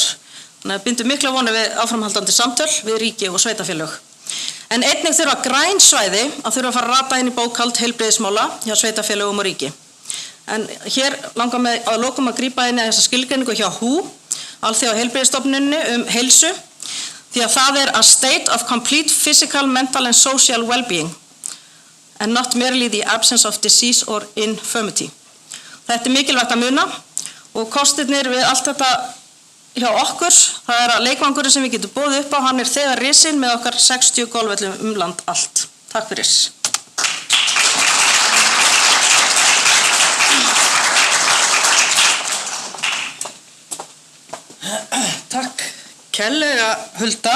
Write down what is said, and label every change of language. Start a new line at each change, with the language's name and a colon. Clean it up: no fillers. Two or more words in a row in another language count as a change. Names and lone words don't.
Icelandic: Þannig að bindum mikla vonir við áframhaldandi samtöl við ríki og sveitafélög. En einnig þurfa græn svæði að þurfa að fara að rata inn í bókhald heilbrigðismála hjá sveitafélögum og ríki. En hér langar mig að lokum að grípa inn í þessa skilgreiningu hjá WHO, Alþjóða heilbrigðisstofnuninni heilsu, því að það
English: a state of complete physical, mental and social well-being and not merely the absence of disease or infirmity.
Icelandic: Þetta mikilvægt að muna og kostirnir við allt þetta hjá okkur, það að leikvangurinn sem við getum boðið upp á, hann þegar risinn með okkar 60 golfvöllum land allt. Takk fyrir. Takk kærlega Hulda.